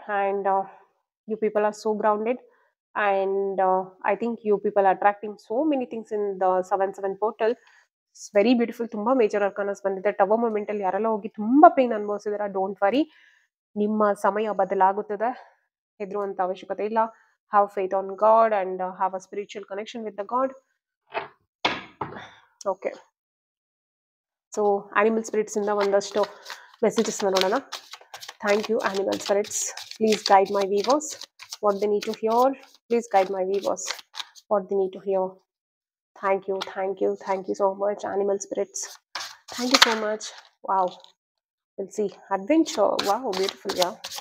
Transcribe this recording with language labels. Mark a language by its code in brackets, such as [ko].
[en] And you people are so grounded. And I think you people are attracting so many things in the 7/7 portal. It's very beautiful. [kn] ತುಂಬಾ major ಅರ್ಕಾನಸ್ ಬಂದಿದೆ. Tower moment ಅಲ್ಲಿ ಯಾರೆಲ್ಲ ಹೋಗಿ ತುಂಬಾ pain ಅನುಭವಿಸಿದಾರ, [en] don't worry, [kn] ನಿಮ್ಮ ಸಮಯ ಬದಲಾಗುತ್ತದೆ, ಹೆದರುವಂತ ಅವಶ್ಯಕತೆ ಇಲ್ಲ. [en] Have faith on god and have a spiritual connection with the god. [kn] Okay, so animal spirits ಇಂದ ಒಂದಷ್ಟು ಮೆಸೇಜಸ್ ನೋಡೋಣ. [en] Thank you, animal spirits. Please guide my viewers what they need to hear. Please guide my viewers what they need to hear. Thank you, thank you, thank you so much, animal spirits. Thank you so much. Wow, we'll see. Adventure. Wow, beautiful. Yeah.